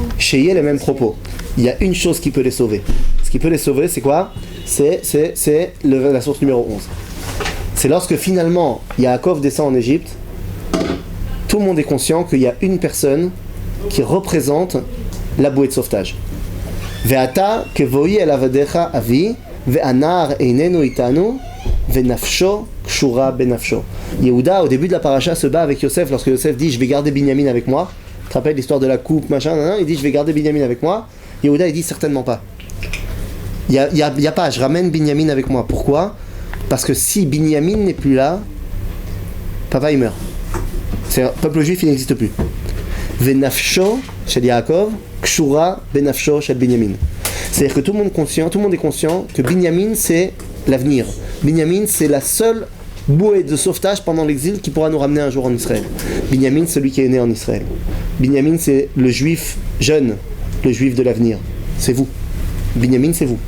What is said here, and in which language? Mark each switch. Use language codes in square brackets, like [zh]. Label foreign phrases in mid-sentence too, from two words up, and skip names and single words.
[fr] Chez Yé, les mêmes propos. Il y a une chose qui peut les sauver. Ce qui peut les sauver, c'est quoi? C'est la source numéro 11. C'est lorsque finalement Yaakov descend en Égypte, tout le monde est conscient qu'il y a une personne qui représente la bouée de sauvetage. [he] ועתה כבואי אל עבדך אבי והנער איננו אתנו ונפשו קשורה בנפשו. [fr] Yehuda, au début de la paracha, se bat avec Yosef lorsque Yosef dit je vais garder Binyamin avec moi. Tu te rappelles l'histoire de la coupe, machin, il dit je vais garder Binyamin avec moi. Yehuda il dit certainement pas. Il y a pas, je ramène Binyamin avec moi. Pourquoi? Parce que si Binyamin n'est plus là, papa il meurt. C'est peuple juif il n'existe plus. [he] ונפשו של יעקב, קשורה בנפשו של בנימין. [fr] C'est-à-dire que tout le monde est conscient que Binyamin c'est l'avenir. Binyamin c'est la seule bouée de sauvetage pendant l'exil qui pourra nous ramener un jour en Israël. Binyamin, celui qui est né en Israël. Binyamin, c'est le juif jeune, le juif de l'avenir. C'est vous. Binyamin, c'est vous.